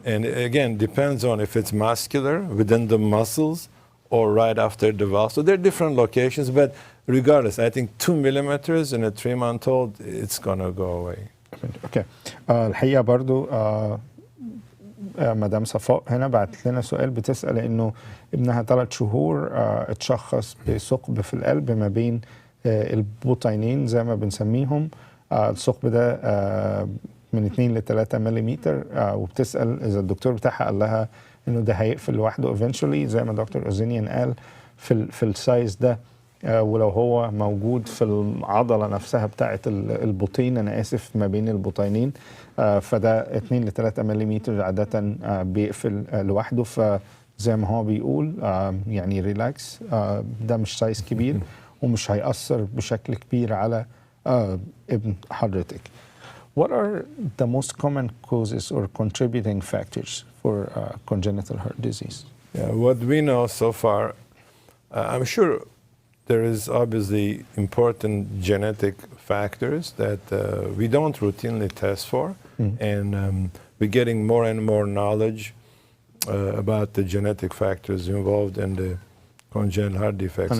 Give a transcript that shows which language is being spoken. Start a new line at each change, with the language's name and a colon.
English: And again, depends on if it's muscular within the muscles or right after the valve. So there are different locations, but regardless, I think 2 millimeters in a 3-month-old, it's gonna go away. Okay.
Arabic: الحقيقة برضو مدام صفاء هنا بعت لنا سؤال، بتسأل انه ابنها 3 شهور اتشخص بثقب في القلب ما بين البطينين زي ما بنسميهم. الثقب ده من 2 ل 3 مليمتر، وبتسأل إذا الدكتور بتاعها قال لها إنه ده هيقفل لوحده eventually زي ما دكتور أوزينيان قال في السايز ده، ولو هو موجود في العضلة نفسها بتاعة البطين، أنا آسف، ما بين البطينين، فده 2 ل 3 مليمتر عادة بيقفل لوحده. فزي ما هو بيقول يعني ريلاكس، ده مش سايز كبير ومش هيأثر بشكل كبير على ابن حضرتك.
English: What are the most common causes or contributing factors for congenital heart disease? Yeah, what we know so far, I'm sure there is obviously important genetic factors that we don't routinely test for, and we're getting more and more knowledge about the genetic factors involved in the congenital heart defects.